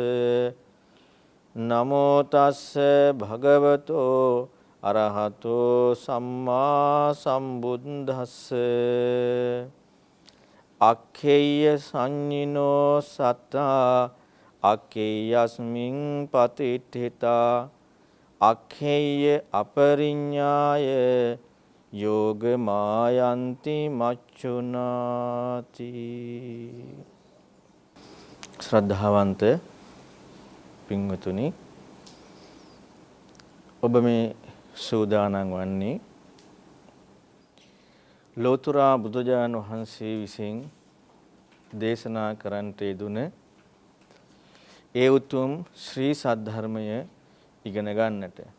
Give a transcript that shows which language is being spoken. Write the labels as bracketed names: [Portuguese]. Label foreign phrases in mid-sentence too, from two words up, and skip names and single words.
[Pali] නමෝ තස් භගවතෝ අරහතෝ සම්මා සම්බුද්දස්ස අක්ඛේය සංඤිනෝ සත්තා අක්ඛේයස්මින් පතිට්ඨිතා අක්ඛේය අපරිඤ්ඤාය යෝග මායන්ති මච්චුනාති. [Sinhala] ශ්‍රද්ධාවන්ත පින්වතුනි, ඔබ මේ සූදානම් වන්නේ ලෝතර බුදුජාණන් වහන්සේ විසින් දේශනා කරන්නට යෙදුන ඒ උතුම් ශ්‍රී සද්ධර්මය ඉගෙන ගන්නට.